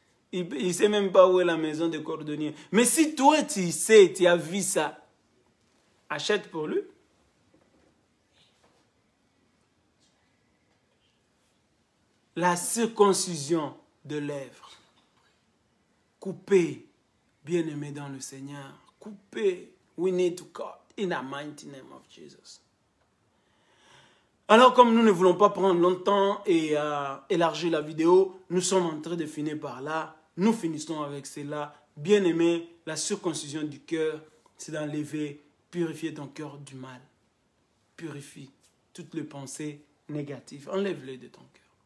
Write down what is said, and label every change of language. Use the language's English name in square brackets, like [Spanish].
[French] Il ne sait même pas où est la maison de cordonnier. Mais si toi tu sais, tu as vu ça, achète pour lui. La circoncision de lèvres. Coupez, bien-aimé dans le Seigneur. Coupez. [English] We need to cut in the mighty name of Jesus. [French] Alors, comme nous ne voulons pas prendre longtemps et élargir la vidéo, nous sommes en train de finir par là. Nous finissons avec cela. Bien-aimé, la circoncision du cœur, c'est d'enlever, purifier ton cœur du mal. Purifie toutes les pensées négatives. Enlève-les de ton cœur.